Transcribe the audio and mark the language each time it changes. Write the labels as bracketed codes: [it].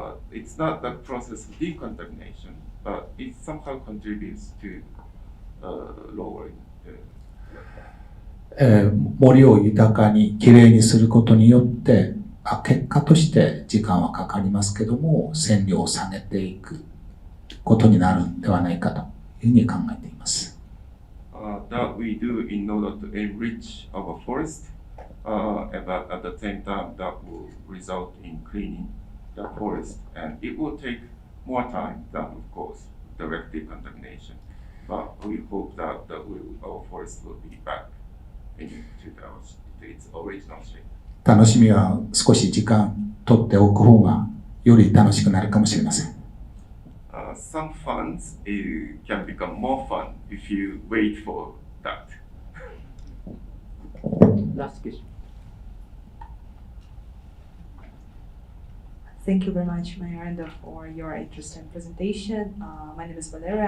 [en] It's not the process of decontamination, but it somehow contributes to lowering the [ja] 森を豊かにきれいにすることによって結果として時間はかかりますけども線量を下げていくことになるんではないかというふうに考えています。 [en] That we do in order to enrich our forest, but at the same time that will result in cleaning the forest, and it will take more time than, of course, direct decontamination. But we hope that our forest will be back into its original shape. [ja] 楽しみは少し時間取っておく方がより楽しくなるかもしれません。 [en] Some funds can become more fun if you wait for that. Last question. Thank you very much, Mayor Endo, for your interesting presentation. My name is Valeria.